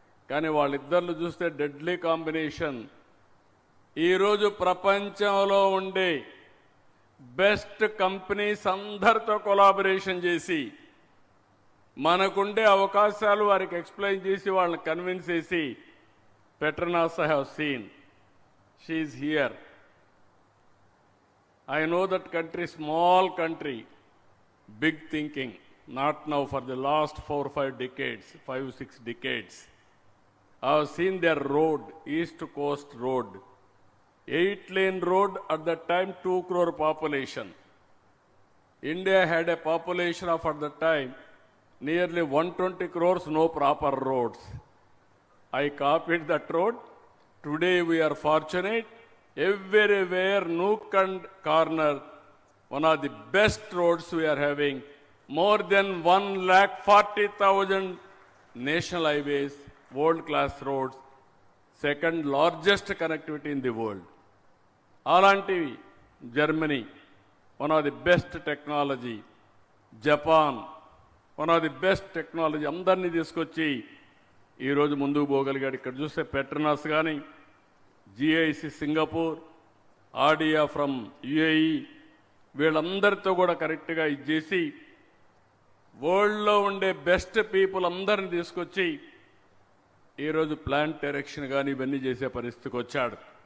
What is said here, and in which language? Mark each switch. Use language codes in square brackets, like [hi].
[te] కానీ వాళ్ళిద్దరిని చూస్తే డెడ్లీ కాంబినేషన్. ఈరోజు ప్రపంచంలో ఉండే బెస్ట్ కంపెనీస్ అందరితో కొలాబరేషన్ చేసి మనకుండే అవకాశాలు వారికి ఎక్స్ప్లెయిన్ చేసి వాళ్ళని కన్విన్స్ చేసి, [en] Petronas I have seen. She is here. I know that country, small country, big thinking. Not now, for the last 4-5 decades, 5-6 decades. I have seen their road, East Coast Road. 8-lane road at that time, 2 crore population. India had a population of at that time nearly 120 crores, no proper roads. I copied that road. Today we are fortunate. Everywhere, nook and corner, one of the best roads we are having. More than 140,000 national highways, world-class roads, second largest connectivity in the world. Alantivi, Germany, one of the best technology. Japan, one of the best technology. [te] Andarni తీసుకొచ్చి ఈరోజు ముందుకు పోగలిగాడు. ఇక్కడ చూస్తే Petronas కానీ, GIC Singapore, ఆర్డియా from UAE, వీళ్ళందరితో కూడా కరెక్ట్గా ఇచ్చేసి వరల్డ్లో ఉండే బెస్ట్ పీపుల్ అందరిని తీసుకొచ్చి ఈరోజు ప్లాంట్ డైరెక్షన్ కానీ ఇవన్నీ చేసే పరిస్థితికి వచ్చాడు.